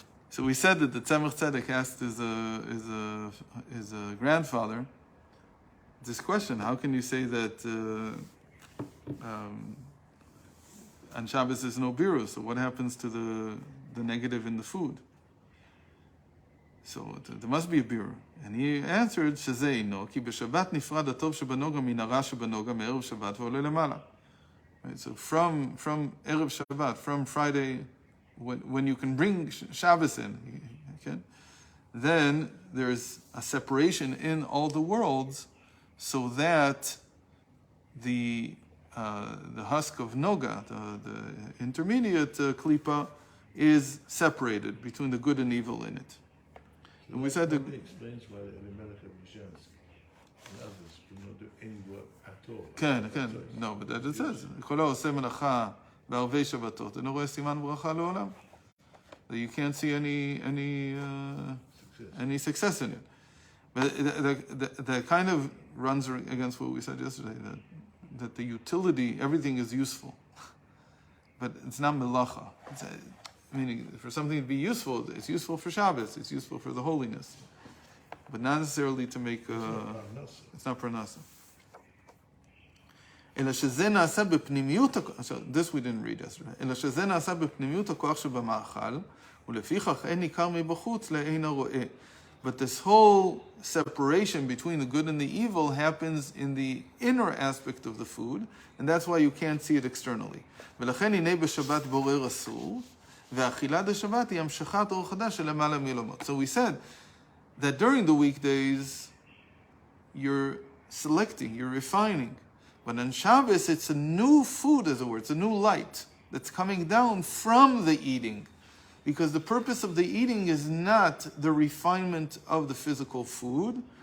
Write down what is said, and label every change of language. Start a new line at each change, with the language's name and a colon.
English: So we said that the Tzemach Tzedek asked his grandfather this question: how can you say that on Shabbos there's no biru? So what happens to the negative in the food? So there must be a biru. And he answered,
Hebrew: שזה אינו, כי בשבת נפרד הטוב שבנוגה מן הרע שבנוגה מערב שבת ועולה למעלה.
English: Right, so from Erev Shabbat, from Friday, when you can bring Shabbos in, okay, then there's a separation in all the worlds, so that the husk of Noga, the intermediate klipa, is separated between the good and evil in it. So and we said that explains why the Elimelech of Mishans and others do not do any work at all. No, but that it says,
Hebrew: כל העושה מלאכה בערבי שבתות, אינו רואה סימן ברכה לעולם.
English: That you can't see any success in it. But that kind of runs against what we said yesterday, that the utility, everything is useful. But it's not melacha. Meaning, for something to be useful, it's useful for Shabbos, it's useful for the holiness. But not necessarily to make... it's not parnasa.
Hebrew: אלא שזה נעשה בפנימיות...
English: So this we didn't read yesterday.
Hebrew: אלא שזה נעשה בפנימיות הכוח שבמאכל, ולפיכך אין ניכר מבחוץ לאין הרואה.
English: But this whole separation between the good and the evil happens in the inner aspect of the food, and that's why you can't see it externally.
Hebrew: ולכן הנה בשבת בורר אסור, והאכילה דשבת היא המשכת אור חדש של למעלה מלמות.
English: So we said that during the weekdays, you're selecting, you're refining. But on Shabbos, it's a new food, as it were. It's a new light that's coming down from the eating. Because the purpose of the eating is not the refinement of the physical food.